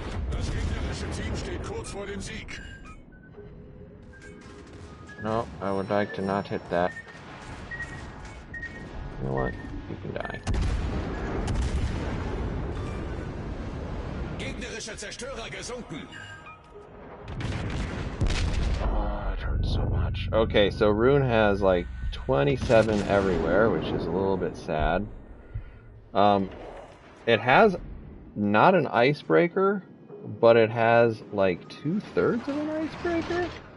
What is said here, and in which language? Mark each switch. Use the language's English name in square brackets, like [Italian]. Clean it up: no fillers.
[German] Das gegnerische Team steht kurz vor dem Sieg. [English] No, I would like to not hit that. You know what? You can die. [German] Gegnerischer Zerstörer gesunken. [English] Oh, it hurts so much. Okay, so Rune has like 27 everywhere, which is a little bit sad. It has not an icebreaker, but it has like 2/3 of an icebreaker.